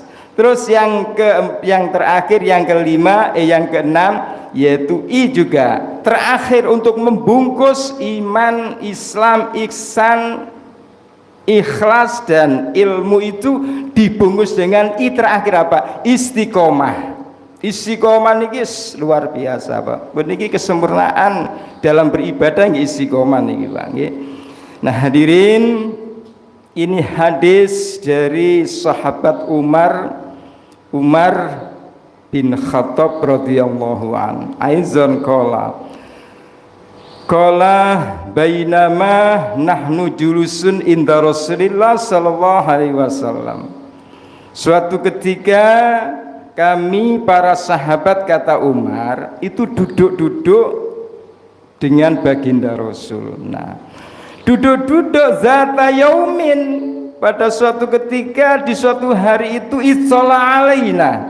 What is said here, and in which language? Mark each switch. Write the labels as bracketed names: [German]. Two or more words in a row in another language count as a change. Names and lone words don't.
[Indonesian] Terus yang terakhir, yang kelima, yang keenam, yaitu juga terakhir untuk membungkus iman, Islam, ihsan, ikhlas dan ilmu itu dibungkus dengan terakhir apa? Istiqomah. Istiqomah niki luar biasa Pak. Niki kesempurnaan dalam beribadah nggih istiqomah niki Pak nggih. Nah, hadirin, ini hadis dari sahabat Umar bin Khattab [Arabic] رضي الله عن. إذ قال بينما نحن جلوس عند رسول الله صلى الله عليه وسلم. [Indonesian] Suatu ketika kami para sahabat, kata Umar, itu duduk-duduk dengan baginda Rasul. Nah, duduk-duduk [Arabic] ذات يوم, [Indonesian] pada suatu ketika di suatu hari itu [Arabic] إذ طلع علينا.